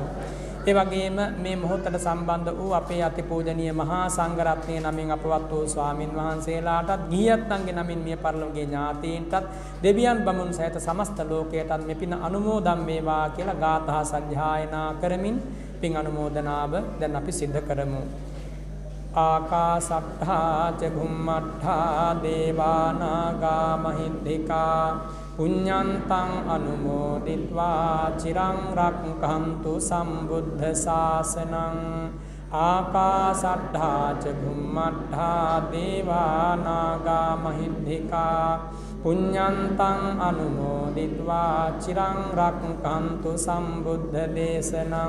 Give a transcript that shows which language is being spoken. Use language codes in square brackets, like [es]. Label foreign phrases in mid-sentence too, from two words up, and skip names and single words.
[si] ඒ වගේම මේ මොහොතට සම්බන්ධ වූ අපේ අතිපූජනීය මහා සංඝරත්නයේ නමින් අපවත් වූ ස්වාමින් වහන්සේලාටත්, ගිහියත්න්ගේ නමින් මිය පරලොවගේ ඥාතීන්ටත්, දෙවියන් බමුණු සහිත සමස්ත ලෝකයටත් මේ පින අනුමෝදන් වේවා කියලා ගාථා සජ්ජායනා කරමින් පින් අනුමෝදනාව දැන් අපි සිද්ධ කරමු. [pi] ආකාසට්ඨා ච භුම්මට්ඨා දේවා නාග මහිද්దికා පුඤ්ඤන්තං අනුමෝදිත්වා චිරං රක්ඛන්තු සම්බුද්ධ ශාසනං. ආකාසට්ඨා ච භුම්මට්ඨා දේවා නාග මහිද්దికා පුඤ්ඤන්තං අනුමෝදිත්වා චිරං රක්ඛන්තු සම්බුද්ධ දේශනං.